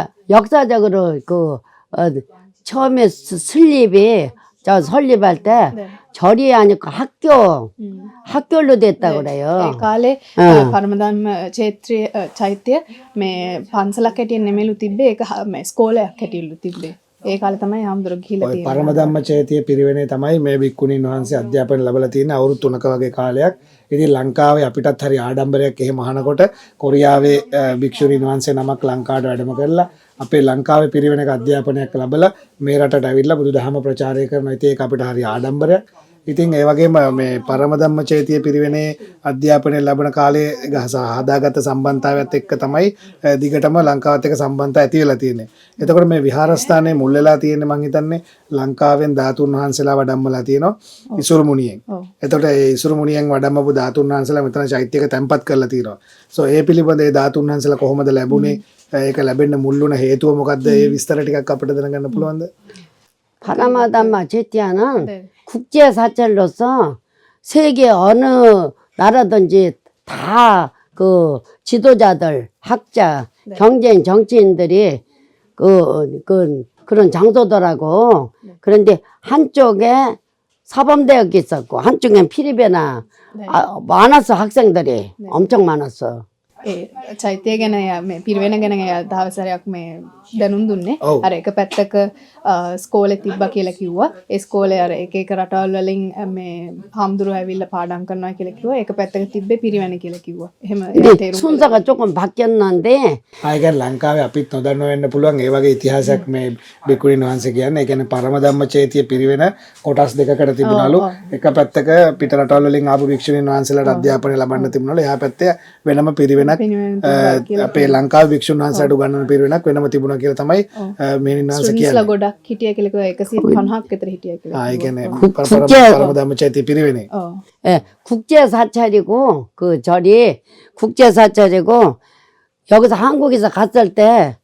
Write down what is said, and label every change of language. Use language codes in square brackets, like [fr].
[ko] 역사적으로 그 처음에 슬립이 저 설립할 때 네. 절이 아니고 학교로 됐다고 [si] ඒ [ko] 그래요. [si] කාලේ ආ. පරමධම්ම චෛත්‍ය චෛත්‍ය මේ පන්සලක් හැටියෙන් නෙමෙලු තිබ්බේ ඒක මේ ස්කෝලයක් හැටියලු තිබ්බේ. ඒ කාලේ තමයි හාමුදුරුවෝ ගිහිලා ඔය තියෙන්නේ. පරම ධම්ම චේතිය පිරිවෙනේ තමයි මේ භික්ඛුණීන් වහන්සේ අධ්‍යාපනය ලැබලා තියෙන අවුරුදු 3ක වගේ කාලයක්. ඉතින් ලංකාවේ අපිටත් හරි ආඩම්බරයක් එහෙම අහනකොට කොරියාවේ භික්ෂුණීන් වහන්සේ නමක් ලංකාවට වැඩම කරලා අපේ ලංකාවේ පිරිවෙනක අධ්‍යාපනයක් ලැබලා මේ රටට ඇවිල්ලා බුදුදහම ප්‍රචාරය කරනවා. ඉතින් ඒක අපිට හරි ආඩම්බරයක්. ඉතින් ඒ වගේම මේ පරම ධම්ම චේතිය පිරිවෙනේ අධ්‍යාපනය ලැබෙන කාලේ හදාගත්ත සම්බන්ධතාවයත් එක්ක තමයි දිගටම ලංකාවත් එක්ක සම්බන්ධතාව ඇති වෙලා තියෙන්නේ. එතකොට මේ විහාරස්ථානයේ මුල් වෙලා තියෙන්නේ මං හිතන්නේ ලංකාවෙන් ධාතුන් වහන්සේලා වඩම්මලා තියෙනවා ඉසුරු මුනියෙන්. එතකොට ඒ ඉසුරු මුනියෙන් වඩම්මපු ධාතුන් වහන්සේලා මෙතන චෛත්‍යයක තැන්පත් කරලා තියෙනවා. සෝ ඒ පිළිබඳ ඒ ධාතුන් වහන්සේලා කොහොමද ලැබුණේ? ඒක ලැබෙන්න මුල් වුණ හේතුව මොකද්ද? ඒ විස්තර ටිකක් අපිට දැනගන්න පුළුවන්ද? [ko] 파라마담마 제티아는 네. 국제 사찰로서 세계 어느 나라든지 다 그 지도자들, 학자, 네. 경제인, 정치인들이 그런 장소더라고. 그런데 한쪽에 사범대학이 있었고 한쪽엔 피리베나 네. 많았어 학생들이 엄청 많았어. [si] ඒ චෛත්‍ය ගැන මේ පිරිවෙන ගැන දවසරයක් මේ දැනුම් දුන්නේ. ඔව්. අර එක පැත්තක ස්කෝලේ තිබ්බා කියලා කිව්වා. ඒ ස්කෝලේ අර එක එක රටවල් වලින් මේ හාමුදුරුවෝ ඇවිල්ලා පාඩම් කරනවා කියලා කිව්වා. එක පැත්තක තිබ්බේ පිරිවෙන කියලා කිව්වා. එහෙම ඒ [ko] 근데 [si] තේරුම් [ko] 순서가 조금 바뀌었는데 [si] ආයෙත් ලංකාවේ අපිත් නොදන්න වෙන්න පුළුවන් ඒ වගේ ඉතිහාසයක් මේ භික්ඛුණීන් වහන්සේ කියන්නේ. ඒ කියන්නේ පරම ධම්ම චේතිය පිරිවෙන කොටස් දෙකකට තිබුණලු. එක පැත්තක පිට රටවල් වලින් ආපු භික්ෂුණීන් වහන්සේලාට අධ්‍යාපනය ලබන්න තිබුණලු. එහා පැත්තේ වෙනම පිරිවෙනක් අපේ ලංකාවේ භික්ෂුන් වහන්සේලාට උගන්වන පිරිවෙනක් වෙනම තිබුණා කියලා තමයි මෙනින් වහන්සේ ස්ටුඩන්ට්ස්ලා කියන්නේ. ගොඩක් හිටිය කියලා කිව්වා 150ක් විතර හිටිය කියලා. ඒ කියන්නේ [ko] 국제- [si] පරම ධම්ම චේතිය පිරිවෙනේ. ඔව්. [ko] 예, 국제 사찰이고 그 절이 국제 사찰이고 여기서 한국에서 갔을 때